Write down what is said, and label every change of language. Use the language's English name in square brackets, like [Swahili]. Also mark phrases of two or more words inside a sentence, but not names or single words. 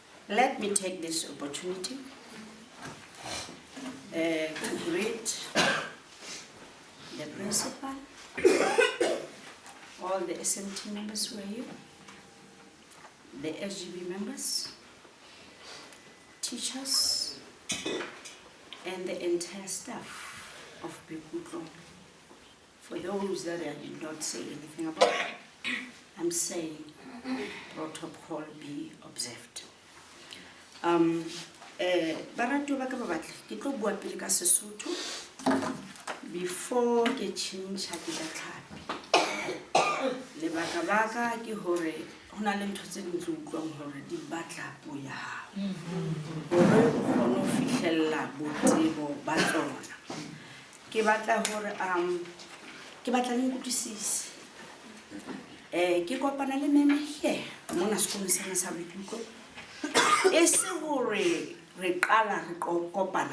[English] Let me take this opportunity to greet the principal, all the SMT members who are here, the SGB members, teachers, and the entire staff of Bikutlo. For those that I did not say anything about, I'm saying protocol be observed. [Southern Sotho] Baratu ba ka ba batla ke tlo bua pele ka Sesotho before ke change ha ke tlhapi le baka ke hore hona le ntho tse dintse utlwang hore di batla puo ya hao hore o kgone ho fihlella botebo ba tsona ke batla hore ke batla le nkutlwisise ke kopana le meme here mona sekolong sena sa Boikutlo e se hore re qala re kopana